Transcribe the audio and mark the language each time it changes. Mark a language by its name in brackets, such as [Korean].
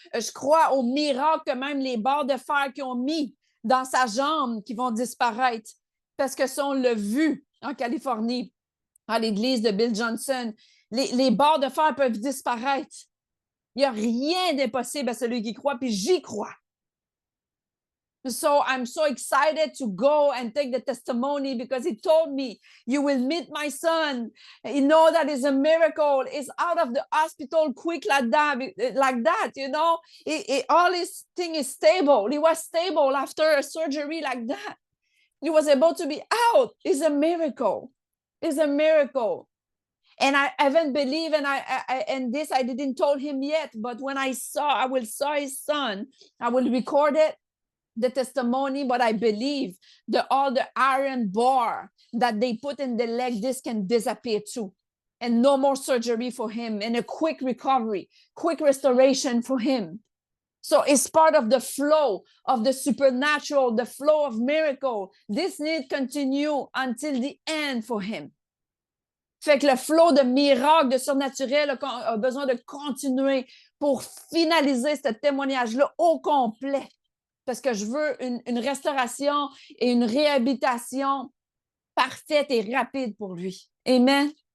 [French] Je crois au miracle que même les barres de fer qu'ils ont mis dans sa jambe qui vont disparaître, parce que ça, on l'a vu en Californie, à l'église de Bill Johnson. Les barres de fer peuvent disparaître. Il n'y a rien d'impossible à celui qui croit, puis j'y crois. [English] So I'm so excited to go and take the testimony because he told me, you will meet my son. You know that is a miracle. It's out of the hospital quick like that, you know. All his thing is stable. He was stable after a surgery like that. He was able to be out. It's a miracle. It's a miracle. And I haven't believed, and this I didn't told him yet, but when I will saw his son, I will record it, the testimony, but I believe all the iron bar that they put in the leg, this can disappear too. And no more surgery for him, and a quick recovery, quick restoration for him. So it's part of the flow of the supernatural, the flow of miracle. This need continue until the end for him. [French] Fait que le flot de miracles, de surnaturel a besoin de continuer pour finaliser ce témoignage-là au complet. Parce que je veux une restauration et une réhabilitation parfaite et rapide pour lui. Amen.